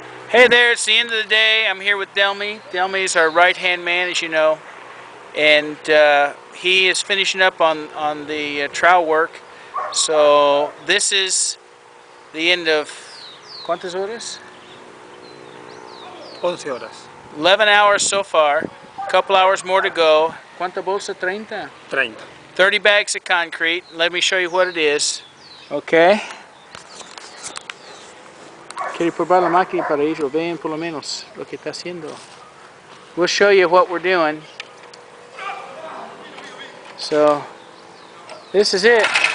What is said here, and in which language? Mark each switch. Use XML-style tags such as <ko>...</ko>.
<en>Hey there, it's the end of the day. I'm here with Delmy. Delmy is our right-hand man, as you know. And he is finishing up on the trowel work. So this is the end of,</en> <es>¿cuántas horas? 11 horas.</es> <en>11 hours so far. A couple hours more to go.</en> <es>¿Cuánta bolsa? 30? 30.</es> <en>30 bags of concrete. Let me show you what it is. Okay.</en> <es>Quiero probar la máquina para ellos vean por lo menos lo que está haciendo.</es> <en>We'll show you what we're doing. So, this is it.</en>